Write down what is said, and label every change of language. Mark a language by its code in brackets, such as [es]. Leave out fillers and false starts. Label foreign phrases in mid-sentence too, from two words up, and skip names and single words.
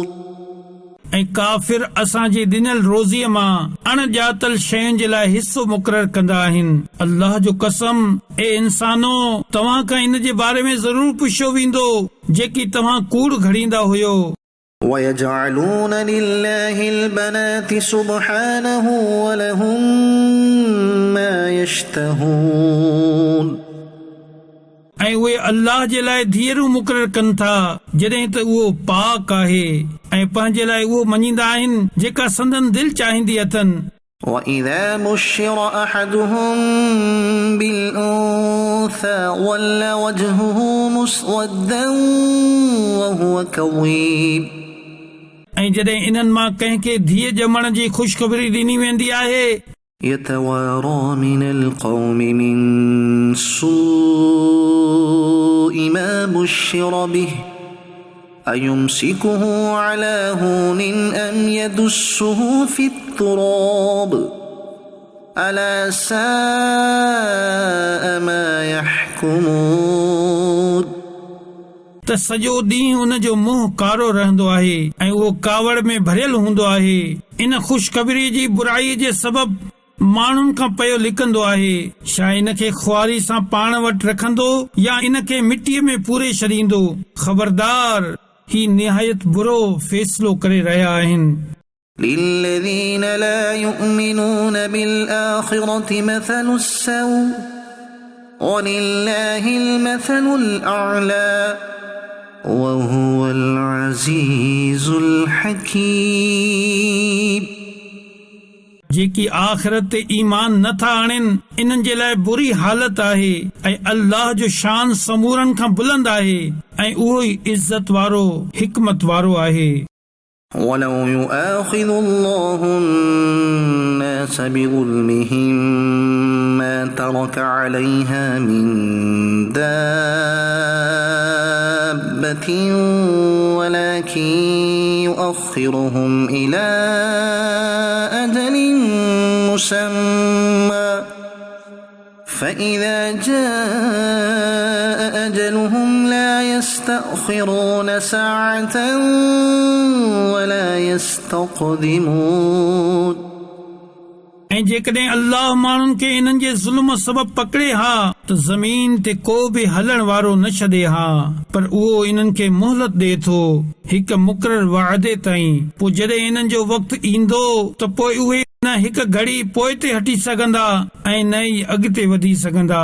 [sd] ऐं काफ़िर असांजे ॾिनल रोज़ीअ मां अणॼातल शयुनि जे लाइ हिसो मुक़ररु कंदा आहिनि अल्लाह जो कसम ए इंसानो तव्हां खां इन जे बारे में ज़रूर पुछियो वेंदो जेकी तव्हां कूड़ घड़ींदा हुयो [ar] ويجعلون لله البنات سبحانه ولهم ما يشتهون [sd] ऐं उहे अल्लाह जे लाइ धीअरूं मुक़ररु कनि था जॾहिं त उहो पाक आहे ऐं पंहिंजे लाइ उहो मञींदा आहिनि जेका संदन दिलि चाहींदी अथनि [ar] وإذا بشر أحدهم بالأنثى ظل وجهه مسودا وهو كظيم [sd] ऐं जॾहिं इन्हनि मां कंहिंखे धीअ ॼमण जी ख़ुशख़बरी ॾिनी वेंदी आहे [ar] يتوارى من القوم من سوء ما بشر به أيمسكه على هون أم يدسه في التراب ألا ساء ما يحكمون [sd] त सॼो ॾींहुं उन जो मुंहुं कारो रहंदो आहे ऐं उहो कावड़ में भरियल हूंदो आहे इन ख़ुशख़बरी जी बुराई जे सबबु माण्हुनि खां पियो लिकंदो आहे छा इन खे ख़ुआरी सां पाण वटि रखंदो या इन खे मिटीअ में पूरे छॾींदो ख़बरदार ही निहायत बुरो फ़ैसिलो करे रहिया आहिनि [ar] للذين لا يؤمنون بالآخرة مثل السوء ولله المثل الأعلى وهو العزيز الحكيم [sd] जेकी आख़िरत ते ईमान नथा आणनि इन्हनि जे लाइ बुरी हालत आहे ऐं अल्लाह जो शान समूरनि खां बुलंद आहे ऐं उहो ई इज़त वारो हिकमत वारो आहे [ar] ولو يؤاخذ الله الناس بظلمهم ما ترك عليها من دابة ولكن يؤخرهم إلى أجل مسمى فإذا جاء أجلهم لا يستأخرون ساعة ولا يستقدمون [sd] ऐं जेकॾहिं अल्लाह माण्हुनि खे इन्हनि जे ज़ुल्म सबबु पकड़े हा त ज़मीन ते को बि हलण वारो न छॾे हा पर उहो इन्हनि खे मोहलत ॾे थो हिक मुक़रर वाइदे ताईं पोइ जॾहिं इन्हनि जो वक़्तु ईंदो त पोइ उहे न हिक घड़ी पोइ ते हटी सघंदा ऐं न ई अॻिते वधी सघंदा